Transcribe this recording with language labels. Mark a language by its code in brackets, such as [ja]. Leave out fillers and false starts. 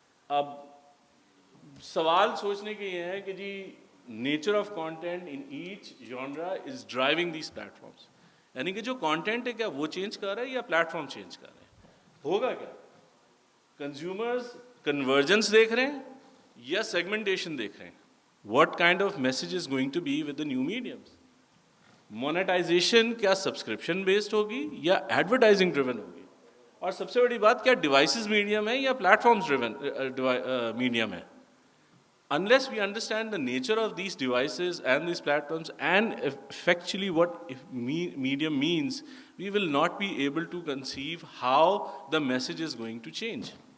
[ur] اب سوال سوچنے کے یہ ہے کہ جی [en] nature of content in each genre is driving these platforms, [ur] یعنی کہ جو کانٹینٹ ہے کیا وہ چینج کر رہا ہے یا پلیٹ فارم چینج کر رہے ہیں. ہوگا کیا, کنزیومرز کنورجنس دیکھ رہے ہیں یا سیگمنٹیشن دیکھ رہے ہیں. [en] What kind of message is going to be with the new mediums. [ur] Monetisation کیا سبسکرپشن بیسڈ ہوگی یا ایڈورٹائزنگ ڈریون ہوگی. اور سب سے بڑی بات, کیا ڈیوائسز میڈیم ہے یا پلیٹ فارمز ڈریون میڈیم ہے. [en] Unless we understand the nature of these devices and these platforms and effectually what medium means, we will not be able to conceive how the message is going to change.